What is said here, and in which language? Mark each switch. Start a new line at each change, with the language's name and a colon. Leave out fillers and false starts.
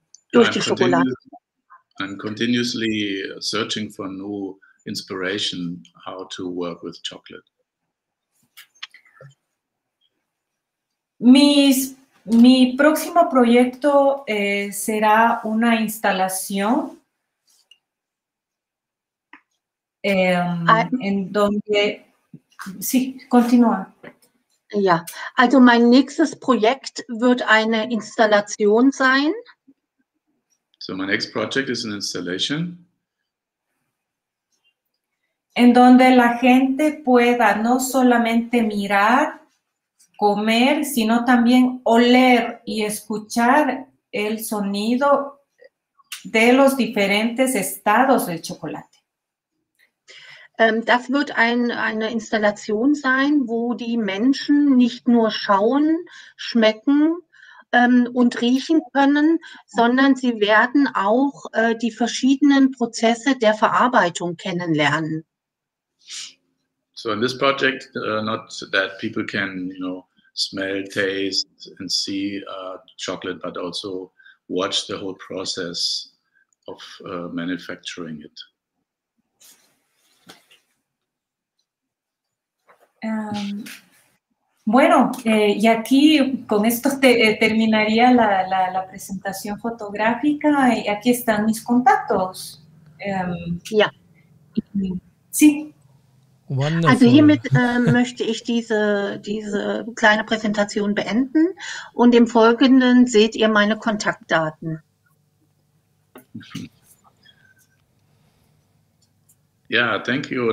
German: Durch die Schokolade.
English: I'm continuously searching for new inspiration, how to work with chocolate.
Spanish: Mi próximo proyecto será una instalación en donde... Sí, continúa.
German: Ja, also mein nächstes Projekt wird eine Installation sein.
English: So my next project is an installation.
Spanish: En donde la gente pueda no solamente mirar, comer, sino también oler y escuchar el sonido de los diferentes estados del chocolate.
German: Das wird eine Installation sein, wo die Menschen nicht nur schauen, schmecken und riechen können, sondern sie werden auch die verschiedenen Prozesse der Verarbeitung kennenlernen.
English: So in this project, not that people can, smell, taste, and see chocolate, but also watch the whole process of manufacturing it.
Spanish: Bueno, y aquí con esto terminaría la presentación fotográfica y aquí están mis contactos.
German: Ja.
Spanish: Sí.
English: Wonderful.
German: Also hiermit möchte ich diese kleine Präsentation beenden und im Folgenden seht ihr meine Kontaktdaten.
English: Ja, thank you.